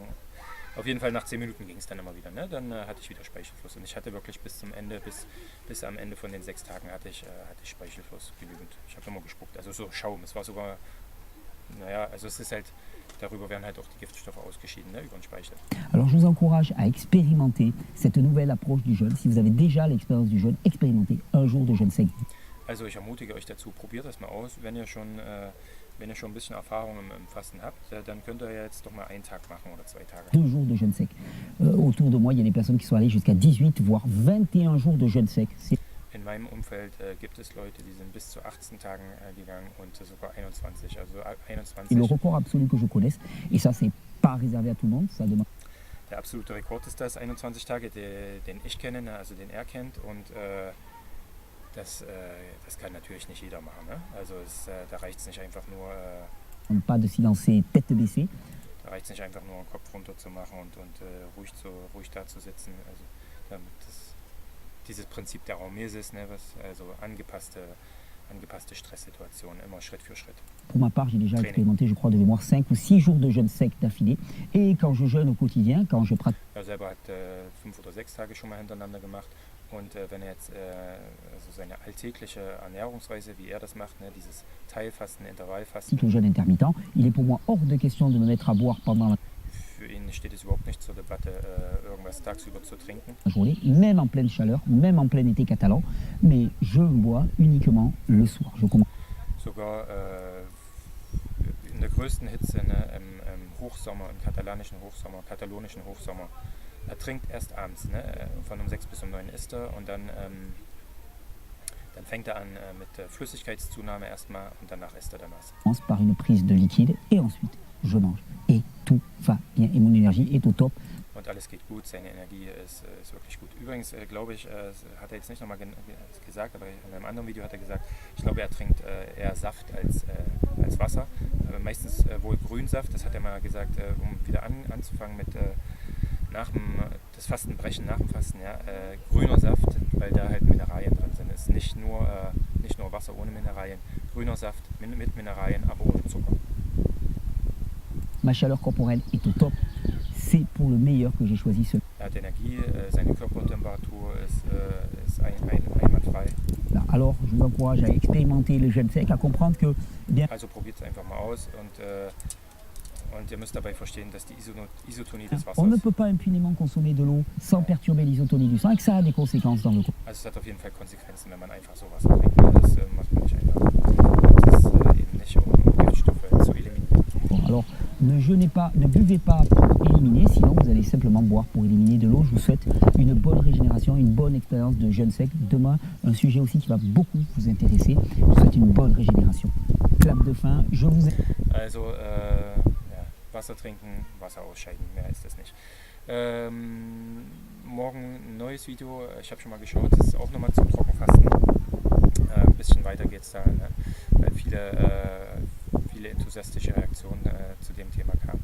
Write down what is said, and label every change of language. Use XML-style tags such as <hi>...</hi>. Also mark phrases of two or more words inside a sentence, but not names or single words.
<de>Auf jeden Fall nach 10 Minuten ging es dann immer wieder, ne? Dann hatte ich wieder Speichelfluss und ich hatte wirklich bis zum Ende, bis am Ende von den 6 Tagen hatte ich Speichelfluss genügend. Ich habe immer gespuckt, also so Schaum, es war sogar, naja, also es ist halt, darüber werden halt auch die Giftstoffe ausgeschieden, ne, über den Speichel.</de> <fr>Alors je vous encourage à expérimenter cette nouvelle approche du jeûne. Si vous avez déjà l'expérience du jeûne, expérimentez un jour de jeûne sec.</fr> <de>Also ich ermutige euch dazu, probiert das mal aus. Wenn ihr schon ein bisschen Erfahrung im Fasten habt, dann könnt ihr jetzt doch mal einen Tag machen oder 2 Tage.</de> <fr>2 jours de jeûne sec. Autour de moi, il y a des personnes qui sont allées jusqu'à 18, voire 21 jours de jeûne sec.</fr> <de>In meinem Umfeld gibt es Leute, die sind bis zu 18 Tagen gegangen und sogar 21. Also 21.</de> <fr>C'est le record absolu que je connaisse. Et ça, c'est pas réservé à tout le monde. Ça demande</fr> <de>Der absolute Rekord ist das, 21 Tage, den ich kenne, ne, also den er kennt. Und das kann natürlich nicht jeder machen. Ne? Also da reicht es nicht einfach nur...</de> <fr>pas de s'y lancer tête baissée.</fr> <de>Da reicht es nicht einfach nur, den Kopf runter zu machen und ruhig da zu sitzen. Also dieses Prinzip der Hormesis, ne, also angepasste Stresssituationen, immer Schritt für Schritt.</de> <fr>Pour ma part, j'ai déjà expérimenté, je crois, de mémoire 5 ou 6 jours de jeûne sec d'affilée. Et quand je jeûne au quotidien, quand je pratique...</fr> <de>Er selber hat 5 oder 6 Tage schon mal hintereinander gemacht. Und wenn er jetzt also seine alltägliche Ernährungsweise, wie er das macht, ne, dieses Teilfasten, Intervallfasten,</de> <fr>le jeûne intermittent, il est pour moi hors de question de me mettre à boire pendant</fr> <de>für ihn steht es überhaupt nicht zur Debatte, irgendwas tagsüber zu trinken.</de> <fr>la journée, même en pleine chaleur, même en plein été catalan, mais je bois uniquement le soir. Je commence</fr> <de>Sogar in der größten Hitze, ne, im Hochsommer, im katalonischen Hochsommer, er trinkt erst abends, ne, von um 6 bis um 9 isst er und dann fängt er an mit Flüssigkeitszunahme erstmal und danach isst er das.</de> <fr>par une prise de liquide et ensuite je mange. Et tout va bien. Et mon énergie est au top.</fr> <de>Und alles geht gut, seine Energie ist wirklich gut. Übrigens, glaube ich, hat er jetzt nicht nochmal gesagt, aber in einem anderen Video hat er gesagt, ich glaube, er trinkt eher Saft als Wasser. Meistens wohl Grünsaft, das hat er mal gesagt, um wieder anzufangen mit das Fastenbrechen nach dem Fasten, ja, grüner Saft, weil da halt Mineralien drin sind. Es ist nicht nur Wasser ohne Mineralien, grüner Saft mit Mineralien, aber ohne Zucker.</de> <fr>Ma chaleur corporelle est au top. C'est pour le meilleur que j'ai choisi ce.</fr> <de>Er hat Energie, seine Körpertemperatur ist einwandfrei.</de> <fr>Alors, je vous encourage à expérimenter le jeûne sec, à comprendre que bien.</fr> <de>Also probiert es einfach mal aus und ihr müsst dabei verstehen, dass die Isotonie des Wassers...</de> <fr>On ne peut pas impunément consommer de l'eau sans perturber l'isotonie du sang et que ça a des conséquences dans le corps.</fr> <de>Also es hat auf jeden Fall Konsequenzen, wenn man einfach so Wasser trinkt. Das macht man nicht einfach. Das ist eben nicht, um Giftstoffe zu eliminieren.</de> <fr>Bon, alors, ne jeûnez pas, ne buvez pas pour éliminer, sinon vous allez simplement boire pour éliminer de l'eau. Je vous souhaite une bonne régénération, une bonne expérience de jeûne sec. Demain, un sujet aussi qui va beaucoup vous intéresser. Je vous souhaite une bonne régénération. Clap de fin, je vous...</fr> <de>Also, Wasser trinken, Wasser ausscheiden, mehr ist das nicht. Morgen ein neues Video, ich habe schon mal geschaut, das ist auch nochmal zum Trockenfasten. Ein bisschen weiter geht es da, ne? Weil viele enthusiastische Reaktionen zu dem Thema kamen.</de>